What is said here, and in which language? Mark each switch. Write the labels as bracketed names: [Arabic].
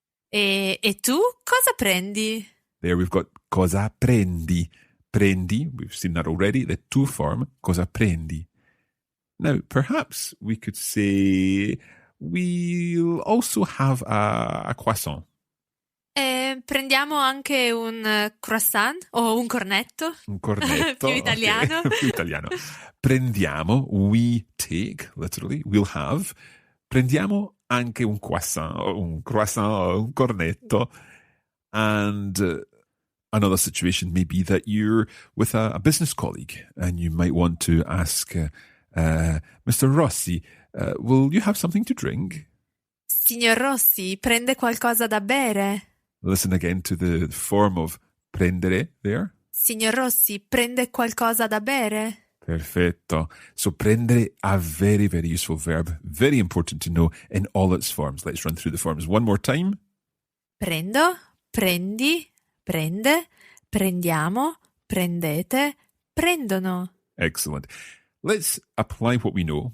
[Italian] E tu cosa prendi? [English] There we've got [Italian] cosa prendi. [English] Prendi, we've seen that already, the tu form, cosa prendi. Now, perhaps we could say we'll also have a croissant. [Italian] Prendiamo anche un croissant o un cornetto. Un cornetto. Più italiano. [English] Okay. [Italian] Più italiano. [English] Prendiamo, we take, literally, we'll have. [Italian] Prendiamo anche un croissant, un cornetto. [English] And another situation may be that you're with a business colleague and you might want to ask Mr. Rossi, will you have something to drink? [Italian] Signor Rossi, prende qualcosa da bere? [English] Listen again to the form of prendere there. [Italian] Signor Rossi, prende qualcosa da bere? [English] Perfetto. So prendere, a very, very useful verb. Very important to know in all its forms. Let's run through the forms one more time. [Italian] Prendo, prendi, prende, prendiamo, prendete, prendono. [English] Excellent. Let's apply what we know.